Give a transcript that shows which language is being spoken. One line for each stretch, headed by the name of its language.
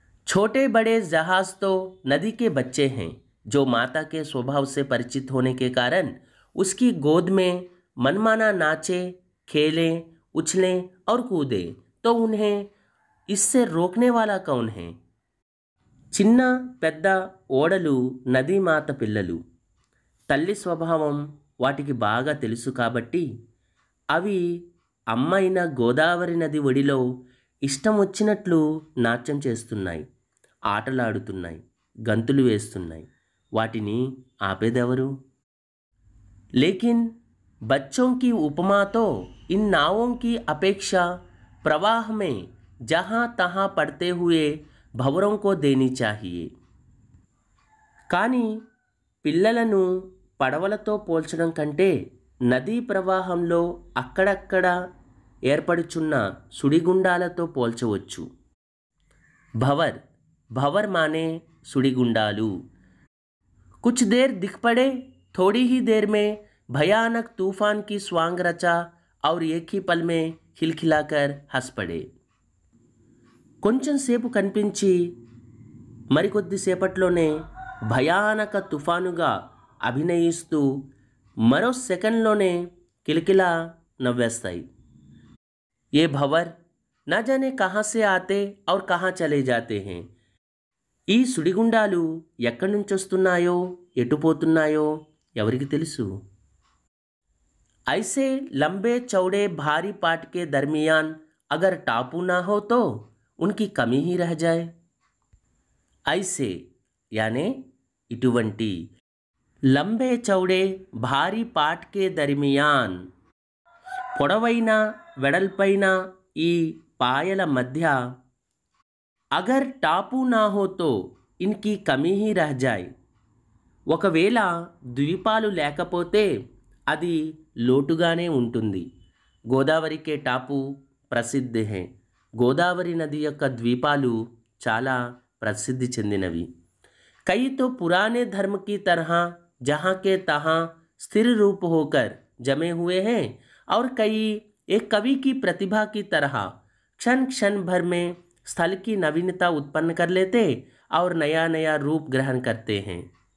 Hindi: छोटे बड़े जहाज तो नदी के बच्चे हैं जो माता के स्वभाव से परिचित होने के कारण उसकी गोद में मनमाना नाचे, खेलें, उछलें और कूदे, तो उन्हें इससे रोकने वाला कौन है?
Telugu: చిన్న పెద్ద ఓడలు నదీ మాత పిల్లలు. తల్లి స్వభావం వాటికి బాగా తెలుసు కాబట్టి అవి అమ్మైన గోదావరి నది ఒడిలో ఇష్టం వచ్చినట్లు నాట్యం చేస్తున్నాయి, ఆటలాడుతున్నాయి, గంతులు వేస్తున్నాయి. వాటిని ఆపేదెవరు?
Hindi: लेकिन बच्चों की उपमा तो इन नावों की अपेक्षा प्रवाह में जहाँ तहाँ पड़ते हुए भंवरों को देनी चाहिए.
Telugu: కానీ పిల్లలను పడవలతో పోల్చడం కంటే నదీ ప్రవాహంలో అక్కడక్కడ ఏర్పడుచున్న సుడిగుండాలతో పోల్చవచ్చు.
Hindi: భవర్ भंवर माने सुड़ीगुंडालू. कुछ देर दिख पड़े, थोड़ी ही देर में भयानक तूफान की स्वांग रचा और एक ही पल में खिलखिलाकर हंस पड़े.
Telugu: కొంచెం సేపు కనిపించి మరికొద్ది సేపట్లోనే భయానక తుఫానుగా అభినయిస్తూ మరో సెకండ్లోనే కిలకిలా నవ్వేస్తాయి.
Hindi: ये भंवर न जाने कहाँ से आते और कहाँ चले जाते हैं.
Telugu: ఈ సుడిగుండాలు ఎక్కడి నుంచి వస్తున్నాయో ఎటు పోతున్నాయో ఎవరికి తెలుసు?
Hindi: ऐसे लंबे चौड़े भारी पाट के दरमियान अगर टापू ना हो तो उनकी कमी ही रह जाए. ऐसे यानी ఇటువంటి లంబే చౌడే భారీ పాట్ కే దర్మియాన్
Telugu: పొడవైన వెడల్పైన ఈ పాయల మధ్య
Hindi: అగర్ టాపు నా హో తో ఇన్కి కమీ హీ రహ్ జాయ్.
Telugu: ఒకవేళ ద్వీపాలు లేకపోతే అది లోటుగానే ఉంటుంది.
Hindi: గోదావరికే టాపు ప్రసిద్ధ హై.
Telugu: గోదావరి నది యొక్క ద్వీపాలు చాలా ప్రసిద్ధి చెందినవి.
Hindi: कई तो पुराने धर्म की तरह जहाँ के तहाँ स्थिर रूप होकर जमे हुए हैं और कई एक कवि की प्रतिभा की तरह क्षण क्षण भर में स्थल की नवीनता उत्पन्न कर लेते और नया नया रूप ग्रहण करते हैं.